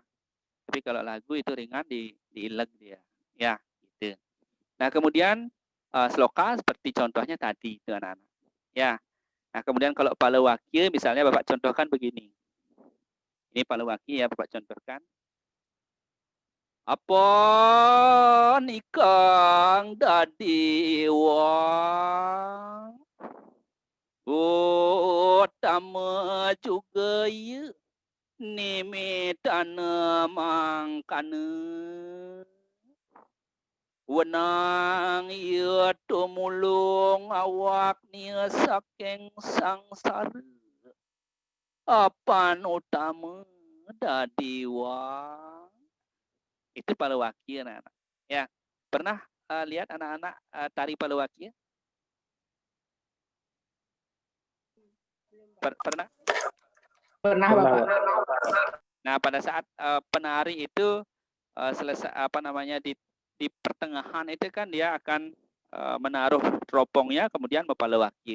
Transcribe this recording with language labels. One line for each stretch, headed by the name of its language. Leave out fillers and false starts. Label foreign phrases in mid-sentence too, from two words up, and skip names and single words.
Indonesian: Tapi kalau lagu itu ringan diileg dia, ya gitu. Nah, kemudian sloka seperti contohnya tadi itu anak-anak. Ya. Nah, kemudian kalau Palawakya misalnya Bapak contohkan begini. Ini Palawakya ya Bapak contohkan.
Kawi: Apa nikang dadi wang utama juga ya nimitana mangkana wenang ia tumulong awak nia saking sangsara apan utama dadi wang.
Indonesian: Itu Palawakya anak-anak. Ya, pernah lihat anak-anak tari Palawakya? Pernah? Pernah, Bapak. Nah, pada saat penari itu selesai di pertengahan itu kan dia akan menaruh teropongnya kemudian Palawakya.